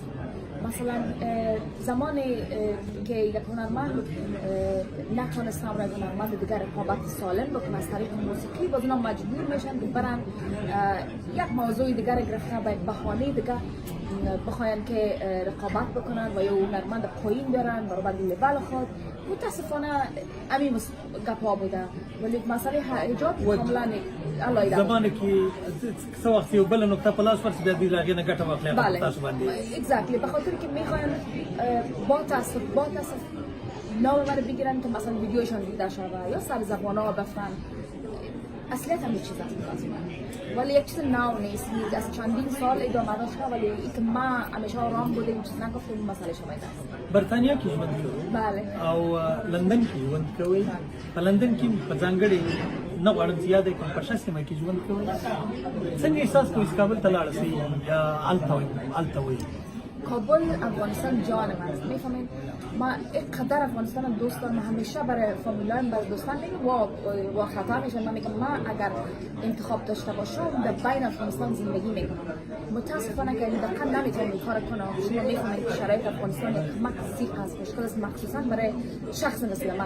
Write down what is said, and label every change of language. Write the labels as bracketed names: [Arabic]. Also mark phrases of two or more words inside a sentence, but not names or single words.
[Persian] مثلا زمانی که یک هنرمند نتونست با هنرمند دیگر رقابت سالم بکنه از طریق موسیقی، باز اونا مجبور میشن که برن یک موضوع دیگر گرفتن به یک بهانه دیگر بخواین که رقابت بکنن و یا هنرمند پایین بیارن برابر لیول خود. متاسفانه همین گپا بوده، ولی مسئله حجاب کاملا علایقه [Pashto] زمانی که څه وخت یو بل نقطه په لاس ورسي بیا دوی له هغې نه ګټه واخلي بله تاسو باندې [Persian] اگزکتلی، به خاطر که میخواین با تاسف نام من بگیرن که مثلا ویدیوشان دیده شده یا سر زبان ها بفرن. اصلیت هم چیز هست ولی یک چیز نو نیست، از چندین سال ادامه داشته، ولی ای که ما همیشه آرام بوده این چیز نگفتیم مسئله شما است. [Pashto] برطانیا کې ژوند کوئ بله او لندن کې ژوند کوئ. په لندن کې په ځانګړي نه غواړم زیاده کوم په ښه سیمه کې ژوند کوئ. څنګه احساس کوئ چې کابل ته لاړ شئ یا هلته وئ؟ [Persian] کابل افغانستان جان من است. میفهمین ما اینقدر افغانستان دوست دارم. همیشه برای فامیلایم برای دوستان میگم وا خطا میشن. من میگم من اگر انتخاب داشته باشم در بین افغانستان زندگی میکنم. متاسفانه که این دقیقا نمیتونم این کار کنم. شما میفهمید که شرایط افغانستان یک مکسی هست، مشکل است مخصوصا برای شخص مثل من.